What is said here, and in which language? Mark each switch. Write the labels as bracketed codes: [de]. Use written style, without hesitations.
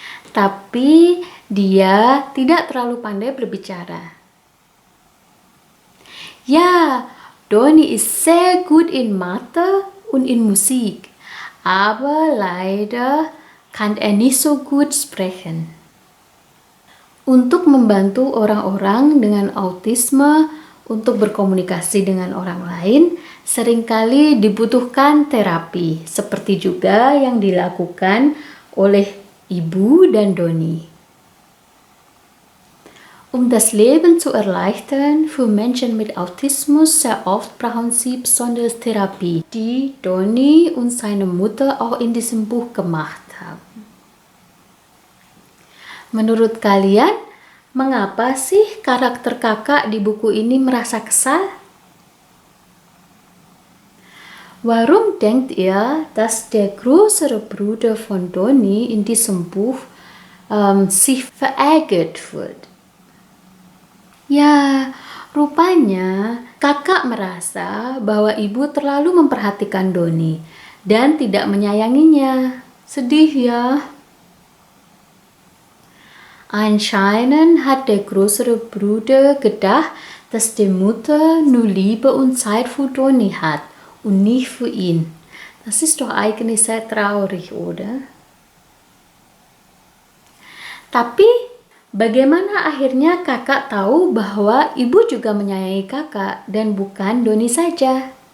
[id] Tapi dia tidak terlalu pandai berbicara. [de] Ja, Doni ist sehr gut in Mathe und in Musik, aber leider kann er nicht so gut sprechen. [id] Untuk membantu orang-orang dengan autisme untuk berkomunikasi dengan orang lain, seringkali dibutuhkan terapi, seperti juga yang dilakukan oleh Ibu dan Doni. [de] Das Leben zu erleichtern, für Menschen mit Autismus sehr oft brauchen sie besonders Therapie, die Doni und seine Mutter auch in diesem Buch gemacht haben. [id] Menurut kalian, mengapa sih karakter kakak di buku ini merasa kesal? [de] Warum denkt ihr, dass der größere Bruder von Doni in diesem Buch sich verärgert wird? [id] Ya, rupanya kakak merasa bahwa ibu terlalu memperhatikan Doni dan tidak menyayanginya. Sedih ya. [de] Anscheinend hat der größere Bruder gedacht, dass die Mutter nur Liebe und Zeit für Donny hat und nicht für ihn. Das ist doch eigentlich sehr traurig, oder? [id] Tapi, bagaimana akhirnya kakak tahu bahwa ibu juga menyayangi kakak dan bukan Donny saja?